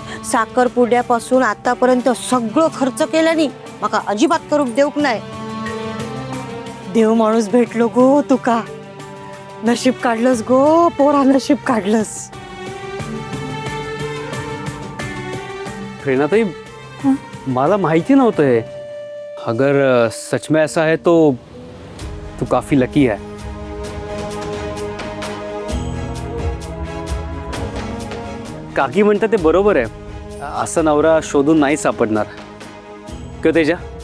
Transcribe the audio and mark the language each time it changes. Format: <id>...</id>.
<mr>साखरपुड्यापासून आतापर्यंत सगळं खर्च केल्यानी माका अजिबात करूक देऊक नाही. देव माणूस भेटलो गो तुका. नशीब काढलंस गो पोरा, नशीब काढलंस. प्रेरणाताई, मला माहिती नव्हतं हे.</mr> <hi>अगर सच में ऐसा है तो तू काफी लकी है.</hi> <mr>काकी म्हणतात ते बरोबर आहे, असा नवरा शोधून नाही सापडणार. क तेजा?</mr>